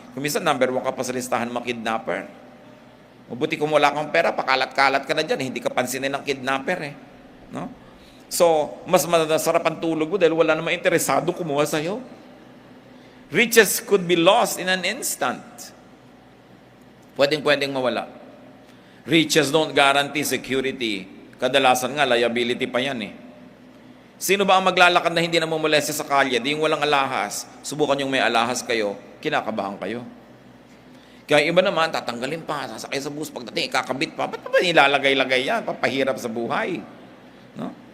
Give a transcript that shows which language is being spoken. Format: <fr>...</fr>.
<tl>Kung minsan, number 1 ka pa sa listahan ng mga kidnapper. Mabuti kung wala kang pera, pakalat-kalat ka na dyan, hindi ka pansinin ng kidnapper eh. No? So, mas masarap ang tulog mo dahil wala namang interesado kumuha sa'yo.</tl> <en>Riches could be lost in an instant.</en> <tl>Pwedeng mawala.</tl> <en>Riches don't guarantee security.</en> <tl>Kadalasan nga, liability pa yan eh. Sino ba ang maglalakad na hindi namumulesya sa kalye? Di yung walang alahas. Subukan yung may alahas kayo, kinakabahan kayo. Kaya iba naman, tatanggalin pa, sasakay sa bus, pagdating, ikakabit pa. Ba't ba nilalagay-lagay yan? Papahirap sa buhay. No?</tl>